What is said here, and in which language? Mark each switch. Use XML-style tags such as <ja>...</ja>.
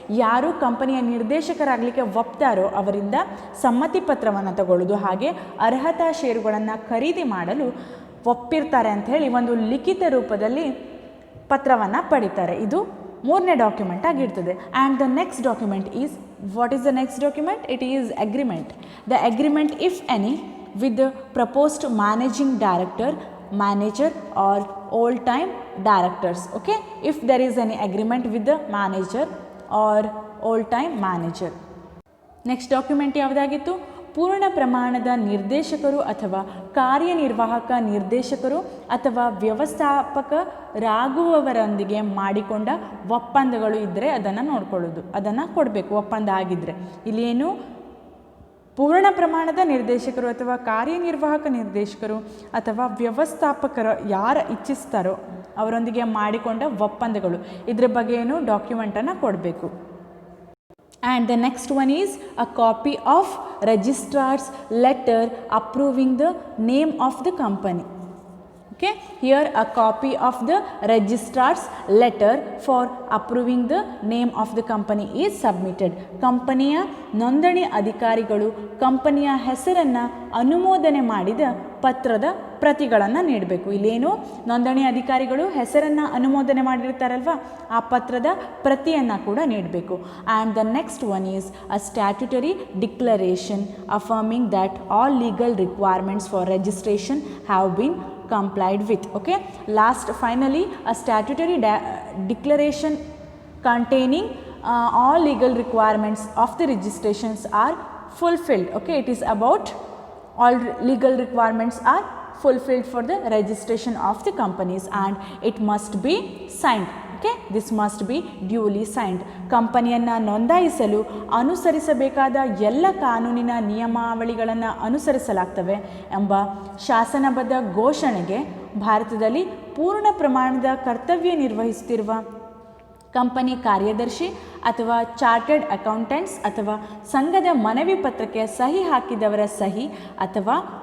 <kn>ಯಾರು ಕಂಪನಿಯ ನಿರ್ದೇಶಕರಾಗಲಿಕ್ಕೆ ಒಪ್ತಾರೋ ಅವರಿಂದ ಸಮ್ಮತಿ ಪತ್ರವನ್ನು ತಗೊಳ್ಳೋದು, ಹಾಗೆ ಅರ್ಹತಾ ಷೇರುಗಳನ್ನು ಖರೀದಿ ಮಾಡಲು ಒಪ್ಪಿರ್ತಾರೆ ಅಂಥೇಳಿ ಒಂದು ಲಿಖಿತ ರೂಪದಲ್ಲಿ ಪತ್ರವನ್ನು ಪಡಿತಾರೆ. ಇದು 3ನೇ ಡಾಕ್ಯುಮೆಂಟ್ ಆಗಿರ್ತದೆ.</kn> <en>And the next document is, what is the next document? It is agreement. The agreement if any with the proposed managing director, manager or old time directors. Okay, if there is any agreement with the manager or old time manager. Next document</en> <kn>ಯಾವುದಾಗಿತ್ತು? ಪೂರ್ಣ ಪ್ರಮಾಣದ ನಿರ್ದೇಶಕರು ಅಥವಾ ಕಾರ್ಯನಿರ್ವಾಹಕ ನಿರ್ದೇಶಕರು ಅಥವಾ ವ್ಯವಸ್ಥಾಪಕರಾಗುವವರೊಂದಿಗೆ ಮಾಡಿಕೊಂಡ ಒಪ್ಪಂದಗಳು ಇದ್ದರೆ ಅದನ್ನು ನೋಡ್ಕೊಳ್ಳೋದು, ಅದನ್ನು ಕೊಡಬೇಕು ಒಪ್ಪಂದ ಆಗಿದ್ದರೆ. ಇಲ್ಲಿ ಏನು? ಪೂರ್ಣ ಪ್ರಮಾಣದ ನಿರ್ದೇಶಕರು ಅಥವಾ ಕಾರ್ಯನಿರ್ವಾಹಕ ನಿರ್ದೇಶಕರು ಅಥವಾ ವ್ಯವಸ್ಥಾಪಕರು ಯಾರು ಇಚ್ಛಿಸ್ತಾರೋ ಅವರೊಂದಿಗೆ ಮಾಡಿಕೊಂಡ ಒಪ್ಪಂದಗಳು, ಇದ್ರ ಬಗ್ಗೆ ಏನು ಡಾಕ್ಯುಮೆಂಟನ್ನು ಕೊಡಬೇಕು.</kn> <en>And the next one is a copy of registrar's letter approving the name of the company. Okay, here a copy of the registrar's letter for approving the name of the company is submitted.</en> <kn>ಕಂಪನಿಯ ನೋಂದಣಿ ಅಧಿಕಾರಿಗಳು ಕಂಪನಿಯ ಹೆಸರನ್ನು ಅನುಮೋದನೆ ಮಾಡಿದ ಪತ್ರದ ಪ್ರತಿಗಳನ್ನು ನೀಡಬೇಕು. ಇಲ್ಲೇನು? ನೋಂದಣಿ ಅಧಿಕಾರಿಗಳು ಹೆಸರನ್ನು ಅನುಮೋದನೆ ಮಾಡಿರ್ತಾರಲ್ವ, ಆ ಪತ್ರದ ಪ್ರತಿಯನ್ನು ಕೂಡ ನೀಡಬೇಕು.</kn> <en>And the next one is a statutory declaration affirming that all legal requirements for registration have been complied with. Okay, last finally a statutory declaration containing all legal requirements of the registrations are fulfilled. Okay, it is about all legal requirements are fulfilled for the registration of the companies and it must be signed. Okay, this must be duly signed.</en> <kn>ಕಂಪನಿಯನ್ನು ನೋಂದಾಯಿಸಲು ಅನುಸರಿಸಬೇಕಾದ ಎಲ್ಲ ಕಾನೂನಿನ ನಿಯಮಾವಳಿಗಳನ್ನು ಅನುಸರಿಸಲಾಗ್ತವೆ ಎಂಬ ಶಾಸನಬದ್ಧ ಘೋಷಣೆಗೆ ಭಾರತದಲ್ಲಿ ಪೂರ್ಣ ಪ್ರಮಾಣದ ಕರ್ತವ್ಯ ನಿರ್ವಹಿಸುತ್ತಿರುವ ಕಂಪನಿ ಕಾರ್ಯದರ್ಶಿ ಅಥವಾ ಚಾರ್ಟರ್ಡ್ ಅಕೌಂಟೆಂಟ್ಸ್ ಅಥವಾ ಸಂಘದ ಮನವಿ ಪತ್ರಕ್ಕೆ ಸಹಿ ಹಾಕಿದವರ ಸಹಿ ಅಥವಾ</kn>